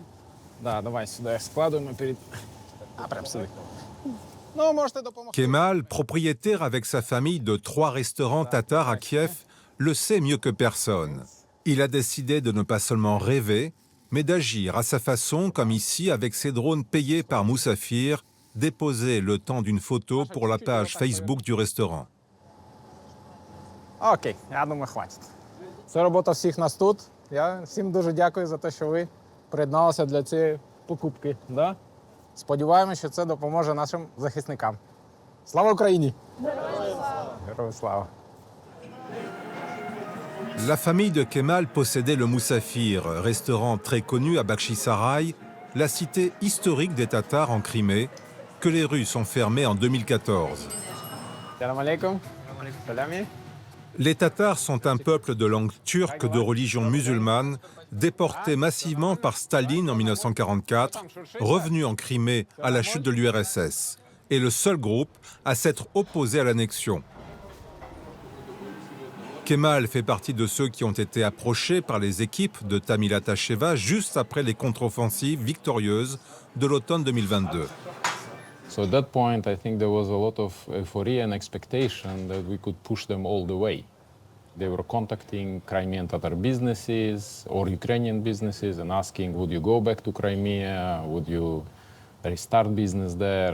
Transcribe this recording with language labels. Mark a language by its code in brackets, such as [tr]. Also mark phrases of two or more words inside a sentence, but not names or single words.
[uk] Да, давай сюди складуємо перед... прям сюди. Ну, можете допомогти. [fr] Kemal, propriétaire avec sa famille de 3 restaurants tatars à Kiev, le sait mieux que personne. Il a décidé de ne pas seulement rêver, mais d'agir à sa façon, comme ici, avec ses drones payés par Moussafir, déposés le temps d'une photo pour la page Facebook du restaurant. [uk] Окей, я думаю, хватить. Це робота всіх нас тут. Я всім дуже дякую за те, що ви приєдналися для цієї покупки. Да? Сподіваємося, що це допоможе нашим захисникам. Слава Україні! Героям слава! [fr] La famille de Kemal possédait le Moussafir, restaurant très connu à Bakhchisaray, la cité historique des Tatars en Crimée, que les Russes ont fermée en 2014. [ar] Salam alaikum. Salami. [fr] Les Tatars sont un peuple de langue turque de religion musulmane, déporté massivement par Staline en 1944, revenu en Crimée à la chute de l'URSS, et le seul groupe à s'être opposé à l'annexion. Kemal fait partie de ceux qui ont été approchés par les équipes de Tamila Tacheva juste après les contre-offensives victorieuses de l'automne 2022. [en] So at that point, I think there was a lot of euphoria and expectation that we could push them all the way. They were contacting Crimean Tatar businesses or Ukrainian businesses and asking, would you go back to Crimea? Would you restart business there?